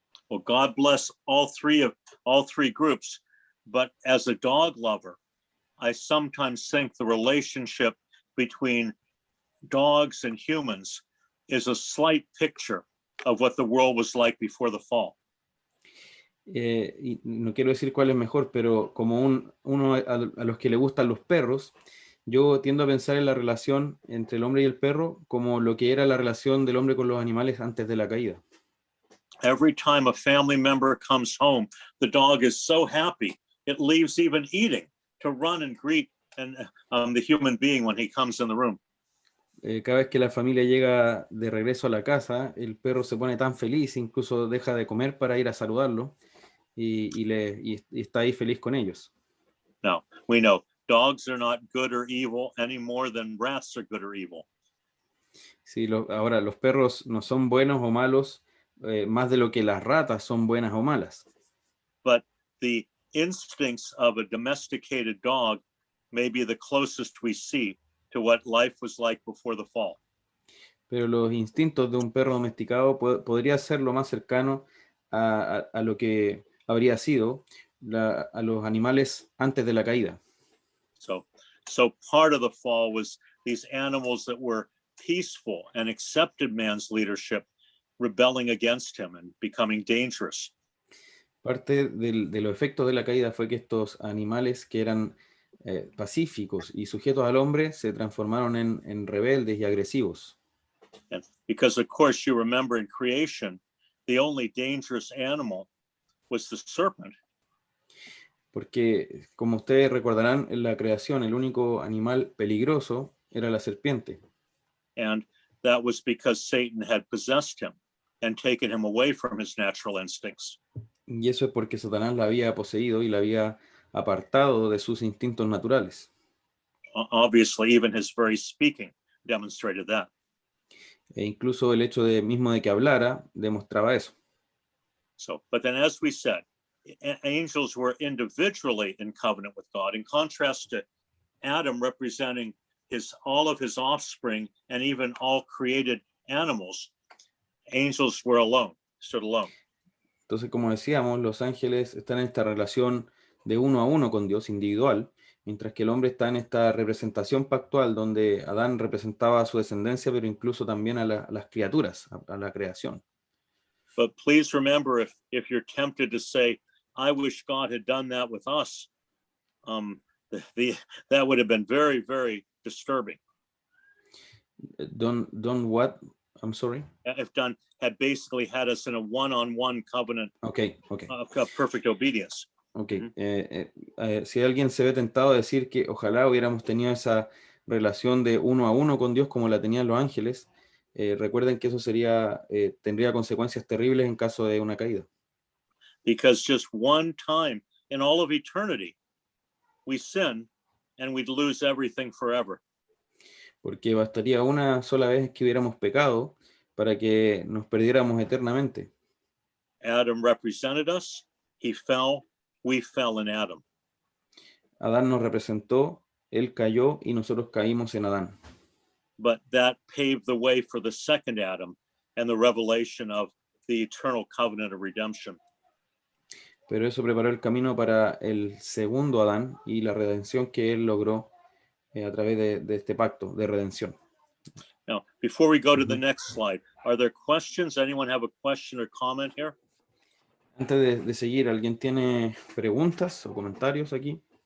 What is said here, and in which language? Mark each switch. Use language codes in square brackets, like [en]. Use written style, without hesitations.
[en] Well, God bless all three groups, but as a dog lover, I sometimes think the relationship between dogs and humans is a slight picture of what the world was like before the fall. [es] Y no quiero decir cuál es mejor, pero como uno a los que le gustan los perros, yo tiendo a pensar en la relación entre el hombre y el perro como lo que era la relación del hombre con los animales antes de la caída. [en] Every time a family member comes home, the dog is so happy it leaves even eating to run and greet the human being when he comes in the room. [es] Cada vez que la familia llega de regreso a la casa, el perro se pone tan feliz, incluso deja de comer para ir a saludarlo y está ahí feliz con ellos. [en] Now, we know dogs are not good or evil any more than rats are good or evil. [es] Sí, ahora los perros no son buenos o malos más de lo que las ratas son buenas o malas. [en] But the instincts of a domesticated dog may be the closest we see to what life was like before the fall. [es] Pero los instintos de un perro domesticado podría ser lo más cercano a lo que habría sido a los animales antes de la caída. [en] So part of the fall was these animals that were peaceful and accepted man's leadership, rebelling against him and becoming dangerous. [es] Parte de los efectos de la caída fue que estos animales que eran pacíficos y sujetos al hombre se transformaron en rebeldes y agresivos. [en] And because, of course, you remember in creation, the only dangerous animal was the serpent. [es] Porque, como ustedes recordarán, en la creación el único animal peligroso era la serpiente. [en] And that was because Satan had possessed him and taken him away from his natural instincts. [es] Y eso es porque Satanás la había poseído y la había apartado de sus instintos naturales. [en] Obviously, even his very speaking demonstrated that. [es] E incluso el hecho mismo de que hablara demostraba eso. [en] So, but then as we said, angels were individually in covenant with God, in contrast to Adam representing all of his offspring and even all created animals. Angels were alone, stood alone. [es] Entonces, como decíamos, los ángeles están en esta relación de uno a uno con Dios, individual, mientras que el hombre está en esta representación pactual donde Adán representaba a su descendencia, pero incluso también a las criaturas, a la creación. [en] But please remember, if you're tempted to say, I wish God had done that with us, that would have been very, very disturbing. Don't what? I'm sorry? If done had basically had us in a one-on-one covenant Okay. of perfect obedience. Okay. [es] Si alguien se ve tentado a decir que ojalá hubiéramos tenido esa relación de uno a uno con Dios como la tenían los ángeles, recuerden que eso tendría consecuencias terribles en caso de una caída. [en] Because just one time in all of eternity, we sin and we'd lose everything forever. [es] Porque bastaría una sola vez que hubiéramos pecado para que nos perdiéramos eternamente. [en] Adam represented us, he fell, we fell in Adam. [es] Adán nos representó, él cayó y nosotros caímos en Adán. [en] But that paved the way for the second Adam and the revelation of the eternal covenant of redemption. [es] Pero eso preparó el camino para el segundo Adán y la redención que él logró a través de este pacto de redención. [en] Now, before we go to the next slide, are there questions? Anyone have a question or comment here? [es] Antes de seguir, ¿alguien tiene preguntas o comentarios aquí?